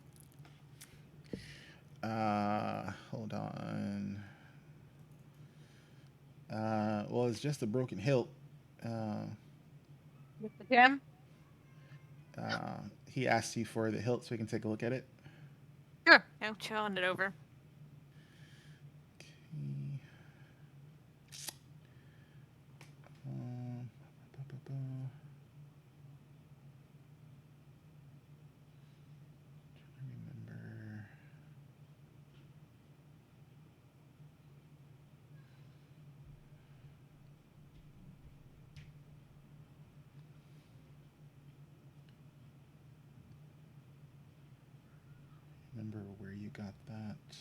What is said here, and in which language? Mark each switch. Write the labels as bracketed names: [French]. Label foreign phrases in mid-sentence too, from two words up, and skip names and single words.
[English] Hold on. Well, it's just a broken hilt. Uh, With the gem? he asked you for the hilt so we can take a look at it. Sure. I'll challenge it over. Okay. Ba, ba, ba. Remember. Remember where you got that?